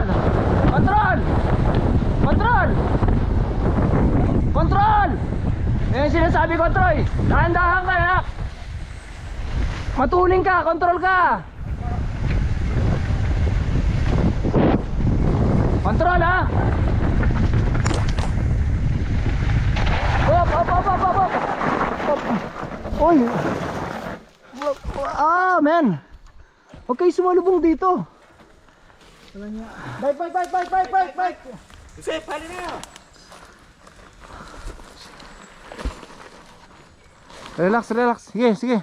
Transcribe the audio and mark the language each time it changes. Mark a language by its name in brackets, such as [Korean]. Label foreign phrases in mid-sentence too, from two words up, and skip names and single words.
[English] Control. Control. Control. [Filipino] Yan yung sinasabi ko, Troy. Dahan-dahan ka ha. Matuling ka, control ka. Control ha. Op, op, op, op, op, op. Op. Oy. Man. Huwag kayo sumalubong dito. [English] Bike, bike, bike, bike, bike, bike, bike. [Filipino] Joseph, hali na. [English] Relax, relax. [Filipino] Sige, sige.